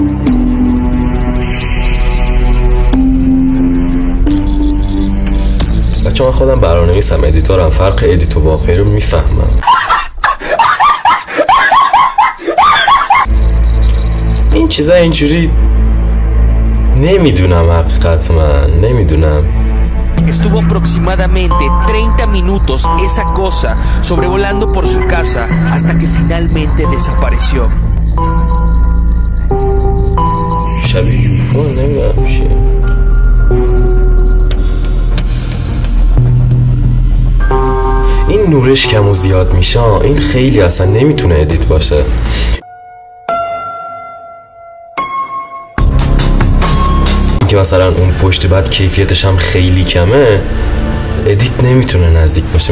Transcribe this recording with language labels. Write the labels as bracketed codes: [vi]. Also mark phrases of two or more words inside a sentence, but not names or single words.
[fa] بچه من خودم برنامه‌نویسم، ادیتورم، فرق ادیت و واقعی رو میفهمم. این چیزا اینجوری نمیدونم، حقیقت من نمیدونم. [es] Estuvo aproximadamente 30 minutos esa cosa sobrevolando por su casa hasta que finalmente desapareció. [fa] شبیه یوفو نمیدونم چیه. این نورش کم و زیاد میشه، این خیلی اصلا نمیتونه ادیت باشه. که مثلا اون پشت بعد کیفیتش هم خیلی کمه، ادیت نمیتونه نزدیک باشه.